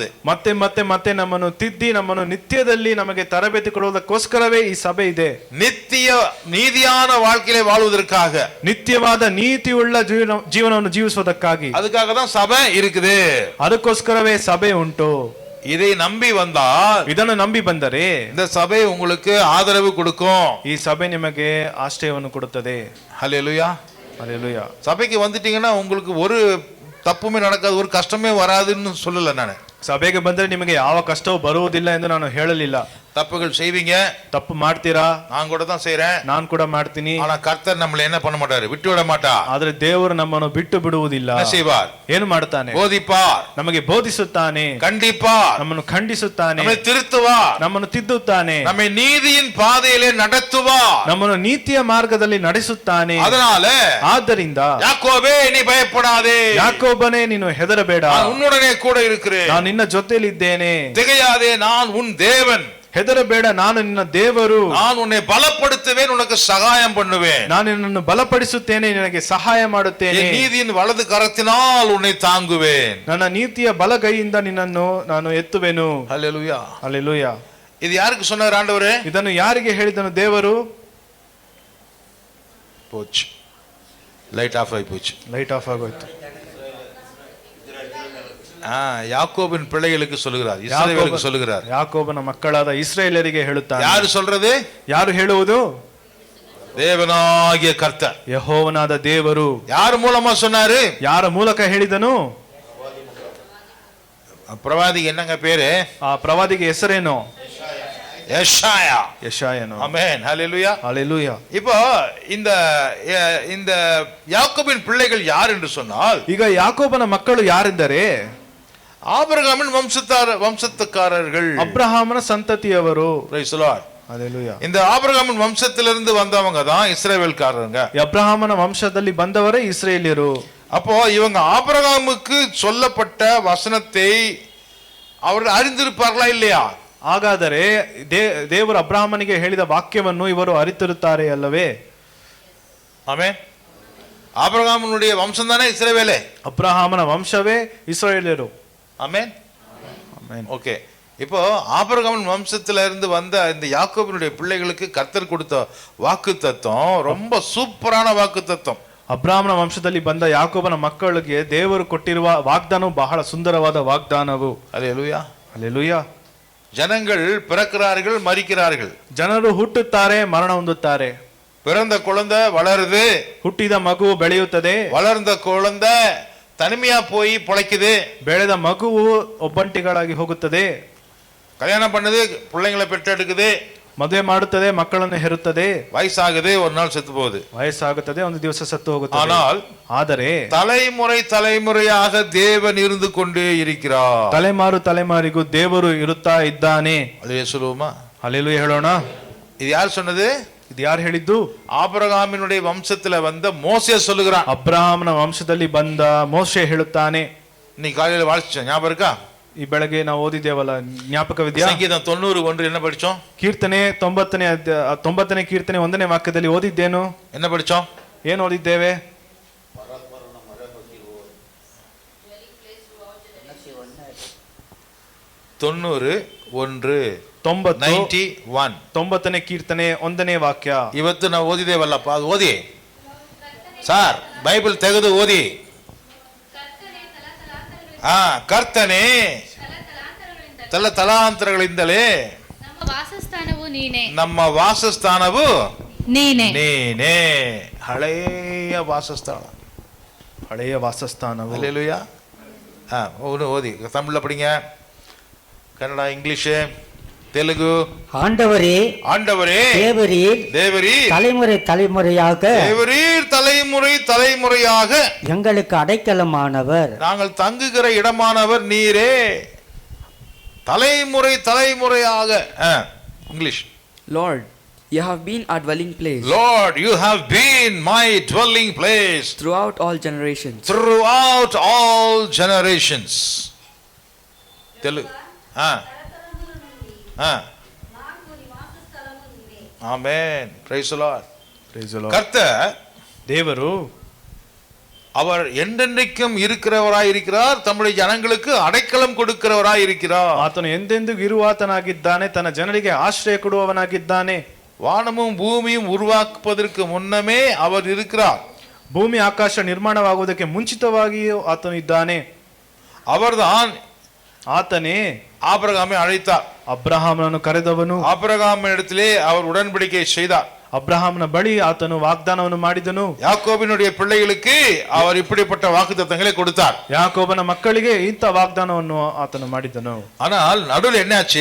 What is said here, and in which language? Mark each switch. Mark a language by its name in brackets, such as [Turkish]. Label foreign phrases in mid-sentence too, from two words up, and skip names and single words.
[Kannada] ಮತ್ತೆ ಮತ್ತೆ ಮತ್ತೆ ನಮ್ಮನ್ನು ತಿದ್ದಿ ನಮ್ಮನ್ನು ನಿತ್ಯದಲ್ಲಿ ನಮಗೆ ತರಬೇತಿ ಕೊಡುವುದಕ್ಕೋಸ್ಕರವೇ ಈ ಸಭೆ ಇದೆ. [Tamil] நித்திய நீதியான வாழ்க்கையிலே வாழ்வதற்காக, [Kannada] ನಿತ್ಯವಾದ ನೀತಿಯುಳ್ಳ ಜೀವನವನ್ನು ಜೀವಿಸುವುದಕ್ಕಾಗಿ, [Tamil] அதுக்காக தான் சபை இருக்குது. [Kannada] ಅದಕ್ಕೋಸ್ಕರವೇ ಸಭೆ ಉಂಟು. [Tamil] இதை நம்பி வந்தால், [Kannada] ಇದನ್ನು ನಂಬಿ ಬಂದರೆ [Tamil] இந்த சபை உங்களுக்கு ஆதரவு கொடுக்கும். [Kannada] ಈ ಸಭೆ ನಿಮಗೆ ಆಶ್ರಯವನ್ನು ಕೊಡುತ್ತದೆ. [Tamil] ஹல்லேலூயா, ஹல்லேலூயா. சபைக்கு வந்துட்டீங்கன்னா உங்களுக்கு ஒரு தப்புமே நடக்காது, ஒரு கஷ்டமே வராதுன்னு சொல்லல நான். [Kannada] ಸಭೆಗೆ ಬಂದ್ರೆ ನಿಮಗೆ ಯಾವ ಕಷ್ಟವೂ ಬರುವುದಿಲ್ಲ ಎಂದು ನಾನು ಹೇಳಲಿಲ್ಲ. [Tamil] தப்புகள் செய்வீங்க, [Kannada] ತಪ್ಪು ಮಾಡ್ತೀರಾ, [Tamil] நான் கூட தான் செய்றேன், [Kannada] ನಾನು ಕೂಡ ಮಾಡ್ತೀನಿ. [Tamil] ஆனா கர்த்தர் நம்மள என்ன பண்ண மாட்டாரு, விட்டு விட மாட்டார். [Kannada] ಆದ್ರೆ ದೇವರು ನಮ್ಮನ್ನು ಬಿಟ್ಟು ಬಿಡುವುದಿಲ್ಲ. [Tamil] என்ன செய்வார்? [Kannada] ಏನು ಮಾಡ್ತಾನೆ? [Tamil] போதிப்பார், [Kannada] ನಮಗೆ ಬೋಧಿಸುತ್ತಾನೆ, [Tamil] கண்டிப்பார், [Kannada] ನಮ್ಮನ್ನು ಖಂಡಿಸುತ್ತಾನೆ, [Tamil] நம்மை திருத்துவார், [Kannada] ನಮ್ಮನ್ನು ತಿದ್ದುತ್ತಾನೆ, [Tamil] நம்மை நீதியின் பாதையிலே நடத்துவார், [Kannada] ನಮ್ಮನ್ನು ನೀತಿಯ ಮಾರ್ಗದಲ್ಲಿ ನಡೆಸುತ್ತಾನೆ. [Tamil] அதனால [Kannada] ಆದ್ದರಿಂದ [Tamil] யாக்கோபே நீ பயப்படாதே, [Kannada] ಯಾಕೋಬನೇ ನೀನು ಹೆದರಬೇಡ, [Tamil] நான் உன்னுடனே கூட இருக்கிறேன், [Kannada] ನಾನು ನಿನ್ನ ಜೊತೆಯಲ್ಲಿದ್ದೇನೆ, [Tamil] திகையாதே நான் உன் தேவன், [Kannada] ಹೆದರಬೇಡ ನಾನು ನಿನ್ನ ದೇವರು, [Tamil] நான் உன்னை பலப்படுத்துவேன், உனக்கு சகாயம் பண்ணுவேன், [Kannada] ನಾನು ನಿನ್ನನ್ನು ಬಲಪಡಿಸುತ್ತೇನೆ, ನಿನಗೆ ಸಹಾಯ ಮಾಡುತ್ತೇನೆ, [Tamil] என் நீதியின் வலது கரத்தினால் உன்னை தாங்குவேன், [Kannada] ನನ್ನ ನೀತಿಯ ಬಲಗೈಯಿಂದ ನಿನ್ನನ್ನು ನಾನು ಎತ್ತುವೆನು. [Tamil] ஹல்லேலூயா, [Kannada] ಹಲ್ಲೆಲೂಯಾ. [Tamil] இது யாருக்கு சொன்னார் ஆண்டவரே? [Kannada] ಇದನ್ನು ಯಾರಿಗೆ ಹೇಳಿದನು ದೇವರು? [Tamil] போச்சு, [English] light off [Tamil] ஆகி போச்சு. [English] light off [Kannada] ಆಗೋಯ್ತು. [Tamil] யாக்கோபின் பிள்ளைகளுக்கு சொல்லுகிறார், இஸ்ரவேலுக்கு சொல்லுகிறார். [Kannada] ಯಾಕೋಬನ ಮಕ್ಕಳಾದ ಇಸ್ರಾಯೇಲರಿಗೆ ಹೇಳುತ್ತಾನೆ. [Tamil] யாரு சொல்றது? [Kannada] ಯಾರು ಹೇಳುವುದು? [Tamil] தேவனாகிய கர்த்தர், [Kannada] ಯೆಹೋವನಾದ ದೇವರು. [Tamil] யார் மூலமா சொன்னாரு? [Kannada] ಯಾರ ಮೂಲಕ ಹೇಳಿದನು? [Tamil] பிரவாதிக்கு என்னங்க பேரு? [Kannada] ಆ ಪ್ರವಾದಿಗೆ ಹೆಸರೇನು? [Tamil] யெஷாயா. [Kannada] ಯೆಶಾಯನು. [Tamil] ஆமென், ஹல்லேலூயா. [Kannada] ಹಲ್ಲೆಲೂಯಾ. [Tamil] இப்போ இந்த யாக்கோபின் பிள்ளைகள் யார் என்று சொன்னால், [Kannada] ಈಗ ಯಾಕೋಬನ ಮಕ್ಕಳು ಯಾರೆಂದರೆ [Tamil] ஆபிரகாமின் வம்சத்துக்காரர்கள், [Kannada] ಅಬ್ರಹಾಮನ ಸಂತತಿಯವರು. [English] Praise the Lord. [Kannada] ಹಲ್ಲೆಲೂಯಾ. [Tamil] இந்த ஆபிரகாமின் வம்சத்திலிருந்து வந்தவங்க தான் இஸ்ரவேல்காரங்க. [Kannada] ಅಬ್ರಹಾಮನ ವಂಶದಲ್ಲಿ ಬಂದವರೇ ಇಸ್ರೇಲಿಯರು. [Tamil] அப்போ இவங்க ஆபிரகாமுக்கு சொல்லப்பட்ட வசனத்தை அவர்கள் அறிந்திருப்பார்களா இல்லையா? [Kannada] ಹಾಗಾದರೆ ದೇವರು ಅಬ್ರಹಾಮನಿಗೆ ಹೇಳಿದ ವಾಕ್ಯವನ್ನು ಇವರು ಅರಿತಿರುತ್ತಾರೆ ಅಲ್ಲವೇ? [Tamil] ஆமென். ஆபிரகாமினுடைய வம்சம் தானே இஸ்ரவேலே. [Kannada] ಅಬ್ರಹಾಮನ ವಂಶವೇ ಇಸ್ರಾಯೇಲ್ಯರು. [Tamil] ஆமென், [Kannada] ಆಮೆನ್. [Tamil] ஓகே. இப்போ ஆபிரகாமின் வம்சத்துல இருந்து வந்த இந்த யாக்கோபினுடைய பிள்ளைகளுக்கு கர்த்தர் கொடுத்த வாக்கு தத்துவம் ரொம்ப சூப்பரான வாக்கு தத்துவம். [Kannada] ಅಬ್ರಹಾಮನ ವಂಶದಲ್ಲಿ ಬಂದ ಯಾಕೋಬನ ಮಕ್ಕಳಿಗೆ ದೇವರು ಕೊಟ್ಟಿರುವ ವಾಗ್ದಾನವು ಬಹಳ ಸುಂದರವಾದ ವಾಗ್ದಾನವು. [Tamil] ஹல்லேலூயா, [Kannada] ಹಲ್ಲೆಲೂಯಾ. [Tamil] ஜனங்கள் பிறக்கிறார்கள், மரிக்கிறார்கள். [Kannada] ಜನರು ಹುಟ್ಟುತ್ತಾರೆ, ಮರಣ ಹೊಂದುತ್ತಾರೆ. [Tamil] பிறந்த குழந்தை வளருது, [Kannada] ಹುಟ್ಟಿದ ಮಗು ಬೆಳೆಯುತ್ತದೆ. [Tamil] வளர்ந்த குழந்தை தனிமையா போய் பொழைக்குது. [Kannada] ಬೆಳೆದ ಮಗುವು ಒಬ್ಬಂಟಿಗಳಾಗಿ ಹೋಗುತ್ತದೆ. [Tamil] கல்யாணம் பண்ணுது, பிள்ளைங்களை பெற்றெடுக்குது, [Kannada] ಮದುವೆ ಮಾಡುತ್ತದೆ, ಮಕ್ಕಳನ್ನು ಹೆರುತ್ತದೆ. [Tamil] வயசாகுது, ஒரு நாள் செத்து போகுது. [Kannada] ವಯಸ್ಸಾಗುತ್ತದೆ, ಒಂದು ದಿವಸ ಸತ್ತು ಹೋಗುತ್ತದೆ. [Tamil] ஆனால் [Kannada] ಆದರೆ [Tamil] தலைமுறையாக தேவன் இருந்து கொண்டே இருக்கிறார். [Kannada] ತಲೆಮಾರಿಗೂ ದೇವರು ಇರುತ್ತಾ ಇದ್ದಾನೆ. [Tamil] ಅದೇ சொல்லுவோமா? [Kannada] ಹಲ್ಲೆಲೂಯಾ ಹೇಳೋಣ. [Tamil] இது யார் சொன்னது? [Kannada] ಇದು ಯಾರು ಹೇಳಿದ್ದು? [Tamil] ஆபிரகாமினுடைய வம்சத்துல வந்த மோசே சொல்லுகிறான். [Kannada] ಅಬ್ರಹಾಮನ ವಂಶದಲ್ಲಿ ಬಂದ ಮೋಶೆ ಹೇಳುತ್ತಾನೆ. [Tamil] இன்னைக்கு காலையில வாசிச்சோம், ஞாபகம் இருக்கா? [Kannada] ಈ ಬೆಳಗ್ಗೆ ನಾವು ಓದಿದ್ದೇವಲ್ಲ, ಜ್ಞಾಪಕವಿದೆಯಾ? [Tamil] ಸಂಗೀತ 90:1 என்ன படிச்சோம்? [Kannada] ಕೀರ್ತನೆ 90ನೇ ಕೀರ್ತನೆ 1ನೇ ವಾಕ್ಯದಲ್ಲಿ ಓದಿದ್ದೇನು? [Tamil] என்ன படிச்சோம்? [Kannada] ಏನು ಓದಿದ್ದೇವೆ? [Tamil] 90:1 [Kannada] ಕೀರ್ತನೆ 1ನೇ ವಾಕ್ಯ. ಇವತ್ತು ನಾವು ಓದಿದ್ದೇವಲ್ಲಪ್ಪ, ಅದು ಓದಿ ಸಾರ್, ಬೈಬಲ್ ತೆಗೆದು ಓದಿ. ಕರ್ತನೆ ತಲಾಂತರಗಳಿಂದಲೇ ನಮ್ಮ ವಾಸಸ್ಥಾನವು ನೀನೇ. ಹಳೆಯ ವಾಸಸ್ಥಾನವು. [Tamil] ஹல்லேலூயா. ஓதி தமிழ்ல படிங்க, கன்னடா, இங்கிலீஷ், தெலுங்கு. ஆண்டவரே ஆண்டவரே தேவரீர் தேவரீர் தலைமுறையாக தேவரீர் தலைமுறை தலைமுறையாக எங்களுக்கு அடைக்கலமானவர். நாங்கள் தங்குகிற இடமானவர் நீரே. தலைமுறை தலைமுறையாக. இங்கிலீஷ். [English] Lord, you have been our dwelling place Lord, you have been my dwelling place throughout all generations. throughout all generations. [Tamil] ஆமென். [English] Praise the Lord. Praise the Lord. [Tamil] கர்த்தர் [Kannada] ದೇವರು [Tamil] அவர் என்றென்றைக்கும் இருக்கிறவராயிருக்கிறார். தம்முடைய ஜனங்களுக்கு அடைக்கலம் கொடுக்கிறவராயிருக்கிறார். [Kannada] ಆತನು ಎಂದೆಂದಿಗೂ ಇರುವಾತನಾಗಿದ್ದಾನೆ, ತನ್ನ ಜನರಿಗೆ ಆಶ್ರಯ ಕೊಡುವವನಾಗಿದ್ದಾನೆ. [Tamil] வானமும் பூமியும் உருவாக்குவதற்கு முன்னமே அவர் இருக்கிறார். [Kannada] ಭೂಮಿ ಆಕಾಶ ನಿರ್ಮಾಣವಾಗುವುದಕ್ಕೆ ಮುಂಚಿತವಾಗಿಯೂ ಆತನು ಇದ್ದಾನೆ. [Tamil] அவர்தான் [Kannada] ಆತನೇ [Tamil] ஆபிரகாமை அழைத்தார். [Kannada] ಅಬ್ರಹಾಮನನ್ನು ಕರೆದವನು. [Tamil] ஆபிரகாமிடத்திலே அவர் உடன்படிக்கை செய்தார். [Kannada] ಅಬ್ರಹಾಮನ ಬಳಿ ಆತನು ವಾಗ್ದಾನವನ್ನು ಮಾಡಿದನು. [Tamil] யாக்கோபினுடைய பிள்ளைகளுக்கு அவர் இப்படிப்பட்ட வாக்குத்தத்தங்களை கொடுத்தார். [Kannada] ಯಾಕೋಬನ ಮಕ್ಕಳಿಗೆ ಇಂಥ ವಾಗ್ದಾನವನ್ನು ಆತನು ಮಾಡಿದನು. [Tamil] ஆனால் நடுவில் என்னாச்சு?